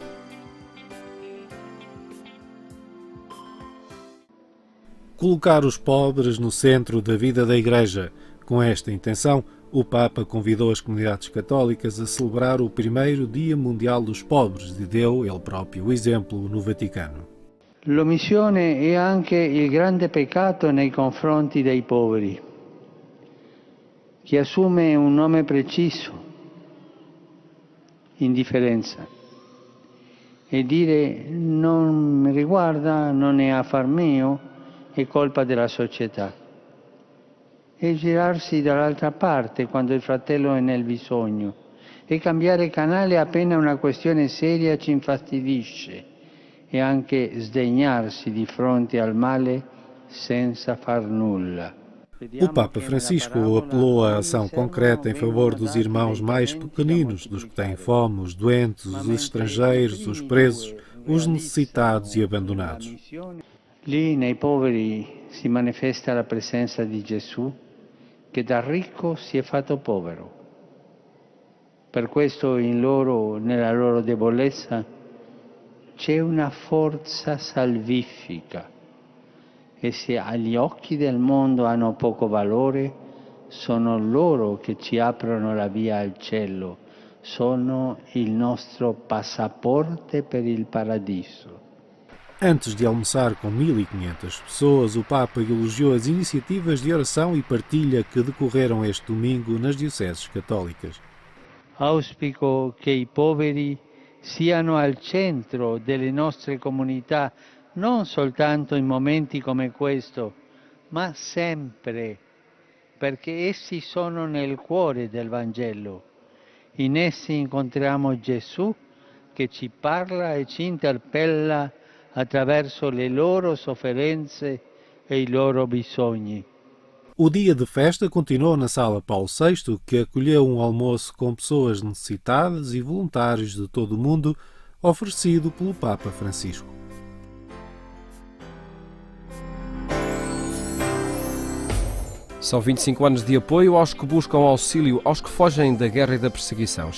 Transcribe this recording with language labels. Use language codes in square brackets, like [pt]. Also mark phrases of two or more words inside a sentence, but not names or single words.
[pt] Colocar os pobres no centro da vida da Igreja. Com esta intenção, o Papa convidou as comunidades católicas a celebrar o primeiro Dia Mundial dos Pobres e deu ele próprio o exemplo no Vaticano. [it] L'omissione è anche il grande peccato nei confronti dei poveri. Che assume un nome preciso, indifferenza, e dire non mi riguarda, non è affar mio, è colpa della società. E girarsi dall'altra parte quando il fratello è nel bisogno, e cambiare canale appena una questione seria ci infastidisce, e anche sdegnarsi di fronte al male senza far nulla. [pt] O Papa Francisco apelou à ação concreta em favor dos irmãos mais pequeninos, dos que têm fome, os doentes, os estrangeiros, os presos, os necessitados e abandonados. [it] Lì nei poveri si manifesta la presenza di Gesù che da ricco si è fatto povero. Per questo in loro, nella loro debolezza, c'è una forza salvifica. E se agli occhi del mondo hanno poco valore, sono loro che ci aprono la via al cielo, sono il nostro passaporte per il paradiso. [pt] Antes de almoçar com 1.500 pessoas, o Papa elogiou as iniciativas de oração e partilha que decorreram este domingo nas dioceses católicas. [it] Auspico che i poveri siano al centro delle nostre comunità, non soltanto in momenti come questo, ma sempre, perché essi sono nel cuore del Vangelo. In essi incontriamo Gesù che ci parla e ci interpella attraverso le loro sofferenze e i loro bisogni. [pt] O dia de festa continuou na Sala Paulo VI, que acolheu um almoço com pessoas necessitadas e voluntários de todo o mundo, oferecido pelo Papa Francisco. São 25 anos de apoio aos que buscam auxílio aos que fogem da guerra e da perseguição.